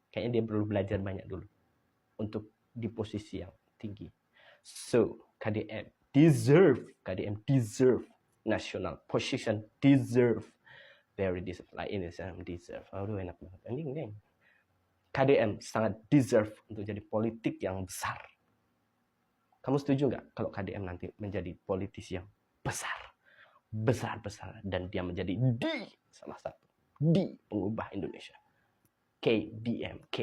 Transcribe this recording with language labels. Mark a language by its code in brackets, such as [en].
[id] Kayaknya dia perlu belajar banyak dulu untuk di posisi yang tinggi. [en] So, KDM deserve national position, very deserve. [id] Like ini deserve. Aduh, enak banget. Anjing. KDM sangat deserve untuk jadi politik yang besar. Kamu setuju nggak kalau KDM nanti menjadi politisi yang besar, dan dia menjadi salah satu pengubah Indonesia. KDM.